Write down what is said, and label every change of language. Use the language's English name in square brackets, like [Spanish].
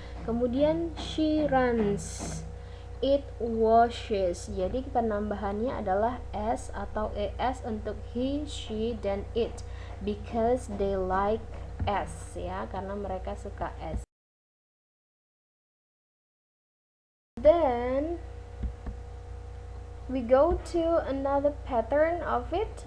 [Indonesian] Kemudian [English] she runs, it washes. [Indonesian] Jadi penambahannya adalah s atau es untuk he, she, dan it, [English] because they like s, [Indonesian] ya, karena mereka suka s. [English] Then we go to another pattern of it.